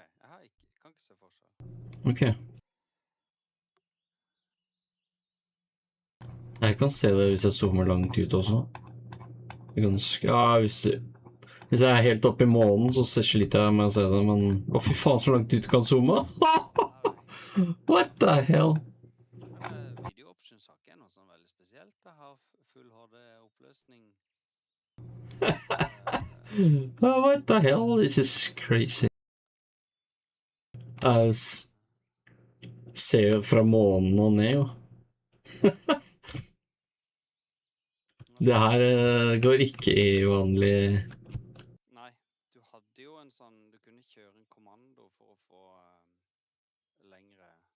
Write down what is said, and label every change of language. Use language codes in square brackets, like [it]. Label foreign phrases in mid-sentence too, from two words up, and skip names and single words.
[no] Jeg kan ikke se forskjell. Ok. Jeg kan se det hvis jeg zoomer langt ut også. Ja, hvis jeg er helt oppe i månen, så sliter jeg med å se det, men... fy faen, så langt ut du kan zoome! [en] What the hell? Video options [no] har ikke noe sånn veldig spesielt. Jeg har full HD-oppløsning. [en] What the hell? This is crazy. [no] Jeg ser jo fra månen og ned, jo. Det her går ikke i vanlig... Nei, du hadde jo en sånn... Du kunne kjøre en kommando for å få lengre...